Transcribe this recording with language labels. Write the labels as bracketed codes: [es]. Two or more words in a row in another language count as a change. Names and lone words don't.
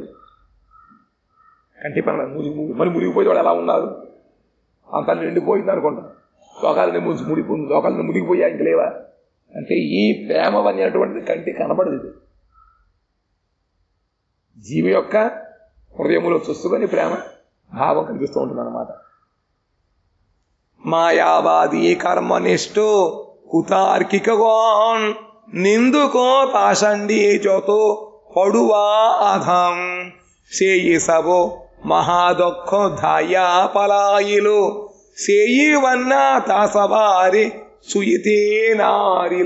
[te] కంటి పని మరి మునిగిపోయి వాడు ఎలా ఉన్నారు, అంత నిండిపోయింది అనుకుంటాం. లోకాలని లోకాలను మునిగిపోయా, ఇంక లేవా అంటే ఈ ప్రేమ అనేటువంటిది కంటికి కనపడదు. ఇది జీవి యొక్క హృదయములో చూసుకొని ప్రేమ భావం కనిపిస్తూ ఉంటుంది అన్నమాట. [bn] মায়াবাদী কর্মনিষ্ঠ কুতার্কিকগণ নিন্দুক পাষাণ্ডী যত পড়ুয়া আধাম, সেই সব মহাদক্ষ ধায়া পালাইল, সেই বন্যা তা সবারে শুইতে নারিল।